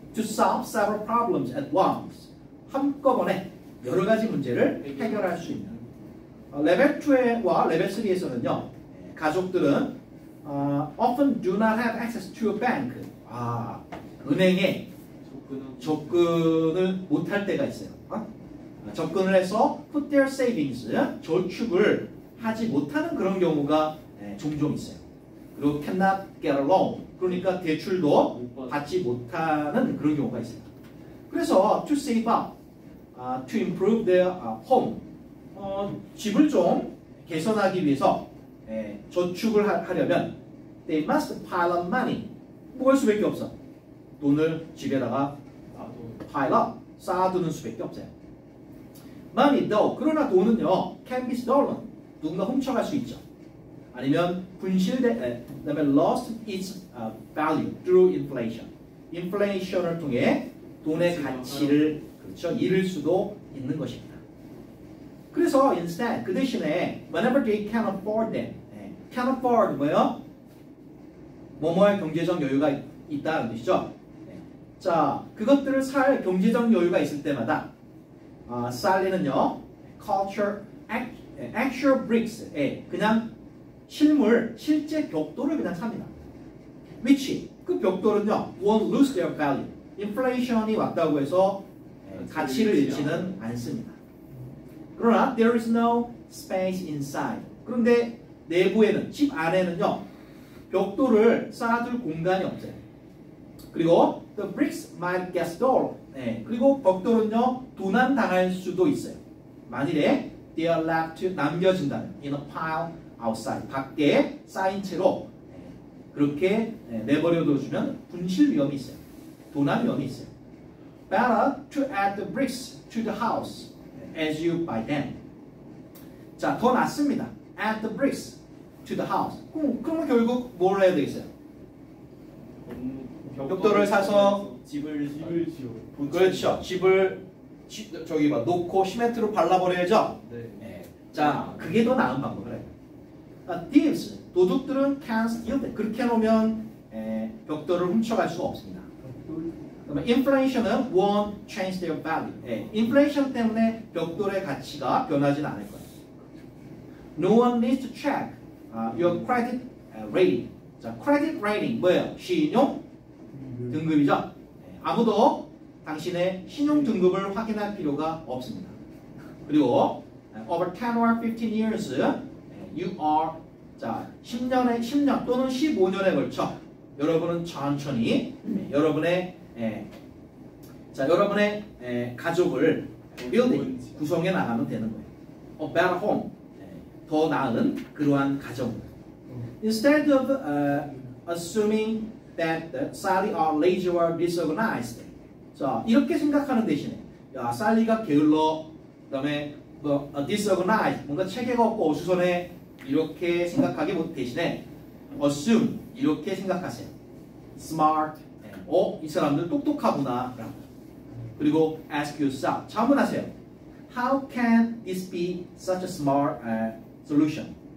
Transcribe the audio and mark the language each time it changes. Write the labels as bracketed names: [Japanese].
[English] To solve several problems at once [Korean] 한꺼번에 여러 가지 문제를 해결할 수 있는 레벨 2와 레벨 3에서는요 가족들은 [English] often do not have access to a bank [Korean] 은행에 접근을 못할 때가 있어요. 접근을 해서 [English] put their savings [Korean] 저축을 하지 못하는 그런 경우가 종종 있어요. 그리고 [English] cannot get a loan [Korean] 그러니까 대출도 받지 못하는 그런 경우가 있어요. [English] 그래서 to save up to improve their home [Korean] 집을 좀 개선하기 위해서 저축을 하려면 [English] they must pile up money [Korean] 모을 수밖에 없어. 돈을 집에다가 pile up 쌓아두는 수밖에 없어요. [English] money though [Korean] 그러나 돈은요 [English] can be stolen [Korean] 누군가 훔쳐갈 수 있죠. 아니면 그다음에 [English] lost its value through inflation. [Korean] 인플레이션을 통해 돈의 가치를 그렇죠. 잃을 수도 있는 것입니다. 그래서 instead 그 대신에 [English] whenever they can afford [Korean] them, can afford 뭐예요? 뭐뭐할 경제적 여유가 있다는 뜻이죠. 자, 그것들을 살 경제적 여유가 있을 때마다 살리는요, culture, [English] actual bricks, [Korean] 그냥 실제 벽돌을 그냥 삽니다. [English] which [Korean] 그 벽돌은요, [English] won't lose their value. [Korean] 인플레이션이 왔다고 해서 가치를 잃지는 않습니다. 그러나 [English] there is no space inside. [Korean] 그런데 내부에는, 집 안에는요, 벽돌을 쌓아둘 공간이 없어요. 그리고 [English] the bricks might get stolen. [Korean] 그리고 벽돌은요, 도난당할 수도 있어요. 만일에 [English] they are left [Korean] 남겨진다면 [English] in a pile outside, [Korean] 밖에 쌓인 채로 그렇게 내버려두면 분실 위험이 있어요. 도난 위험이 있어요. [English] Better to add the bricks to the house as you buy them. [Korean] 자, 더 낫습니다. [English] Add the bricks to the house. [Korean] 그러면 결국 뭘 해야 되겠어요? 벽돌을 사서 집을 지어. 그렇죠. 집을 저기 봐 놓고 시멘트로 발라버려야죠. 네. 자, 그게 더 나은 방법이에요. [English] Thieves, [Korean] 도둑들은 [English] can't steal them. [Korean] 그렇게 해놓으면 벽돌을 훔쳐갈 수가 없습니다. 그러면 [English] inflation은 won't change their value. [Korean] 인플레이션 때문에 벽돌의 가치가 변하지는 않을 거예요. [English] No one needs to check your credit rating. [Korean] 자, credit rating 뭐예요? 신용 등급이죠. 아무도 당신의 신용 등급을 확인할 필요가 없습니다. 그리고 [English] over 10 or 15 years you are [Korean] 자 10년 또는 15년에 걸쳐 여러분은 천천히 여러분의 가족을 building 구성해 나가면 되는 거예요. [English] A better home [Korean] 더 나은 그러한 가정을. [English] Instead of assuming that Sally are lazy or disorganized. [Korean] 자, 이렇게 생각하는 대신에 야, 살리가 게을러, 그다음에 뭐 disorganized, 뭔가 체계가 없고 어수선해 이렇게 생각하기 대신에 assume 이렇게 생각하세요. smart, 이 사람들 똑똑하구나. 그리고 [English] ask yourself, [Korean] 자문하세요. [English] How can this be such a smart solution?